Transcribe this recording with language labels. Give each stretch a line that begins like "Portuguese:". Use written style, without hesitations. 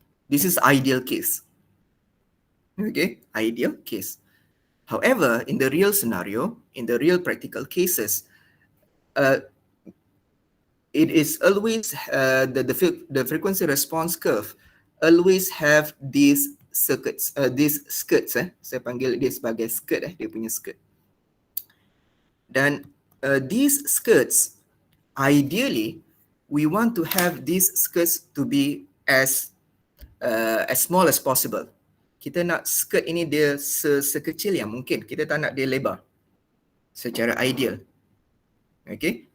English: This is ideal case. Okay, ideal case. However, in the real scenario, in the real practical cases, it is always the frequency response curve always have these circuits, these skirts.
Malay: Saya panggil dia sebagai skirt, dia punya skirt.
English: Dan these skirts, ideally, we want to have these skirts to be as small as possible.
Malay: Kita nak skirt ini dia sekecil yang mungkin. Kita tak nak dia lebar. Secara ideal. Okay.